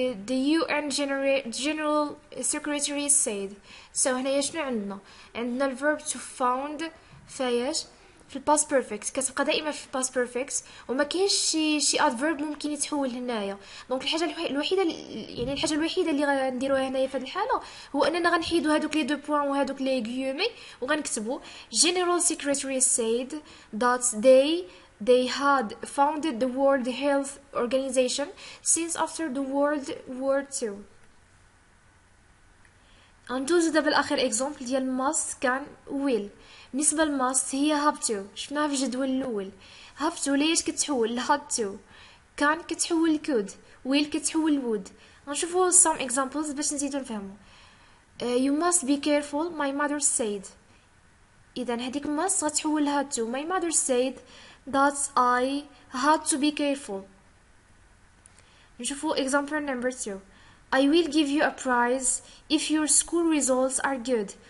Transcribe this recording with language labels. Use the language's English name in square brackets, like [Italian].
[English] The UN General Secretary said. So [Arabic] هنايا شنو عندنا [English] الverb to found فاياش [Arabic] في الباست بيرفكت كتبقى دائما في الباست بيرفكت، وما كاينش شي ادفيرب ممكن يتحول هنايا. دونك الحاجه الوحيده يعني الحاجه الوحيده اللي غنديروها هنايا في هذه الحاله [English] هو اننا غنحيدو هادوك لي دو بوين وهادوك لي غيومي وغنكتبو General Secretary said that they had founded the World Health Organization since after the World War II. [Arabic] غندوزو دابا لاخر اكزومبل ديال ماست كان ويل. بالنسبه لماست هي هابتو، شفناها في الجدول الاول. هابتو ليش كتحول لهاتو، كان كتحول لكود، ويل كتحول لود. غنشوفو [English] some examples [Arabic] باش نزيدو نفهمو. [English] You must be careful my mother said. [Arabic] اذا هذيك must غتحول لهاتو. [English] my mother said that I had to be careful. نشوفو example number 2. I will give you a prize if your school results are good.